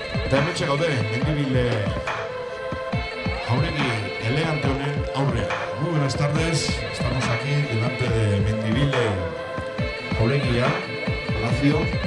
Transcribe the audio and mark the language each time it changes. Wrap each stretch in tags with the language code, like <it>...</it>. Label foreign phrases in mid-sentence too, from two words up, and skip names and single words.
<eu>Eta hementxe gaude, Mendibile jauregi elegante honen aurrean.</eu> <es>Muy buenas tardes, estamos aquí delante de Mendibile jauregia, Palacio.</es>